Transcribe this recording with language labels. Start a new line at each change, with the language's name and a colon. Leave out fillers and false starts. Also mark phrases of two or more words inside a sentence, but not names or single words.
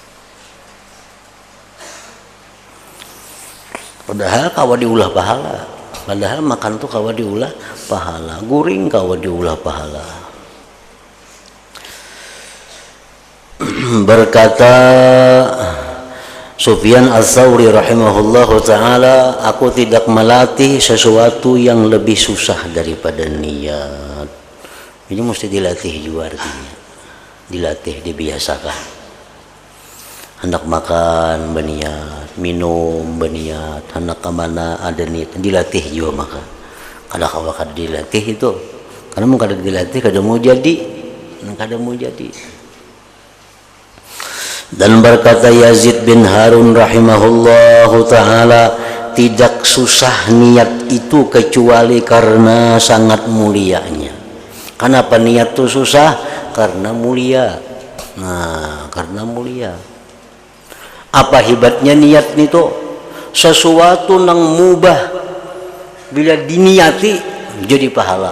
Banjar: Padahal kawa diulah pahala. Padahal makan tuh kawa diulah pahala, guring kawa diulah pahala.
Indonesian: Berkata Sufyan Ats-Tsauri
Arabic: rahimahullahu taala,
Indonesian: aku tidak melatih sesuatu yang lebih susah daripada niat. Ini mesti dilatih juga artinya. Dilatih, dibiasakan. Hendak makan berniat, minum berniat, hendak kemana ada niat, dilatih juga maka. Kada kawa kada dilatih itu. Karena mau kada dilatih kada mau jadi.
Banjar: Kada mau jadi.
Indonesian: Dan berkata Yazid bin Harun
Arabic: rahimahullahu ta'ala,
Indonesian: tidak susah niat itu kecuali karena sangat mulianya. Kenapa niat itu susah? Karena mulia. Nah, karena mulia. Apa hebatnya niat itu? Sesuatu yang mubah bila diniati jadi pahala.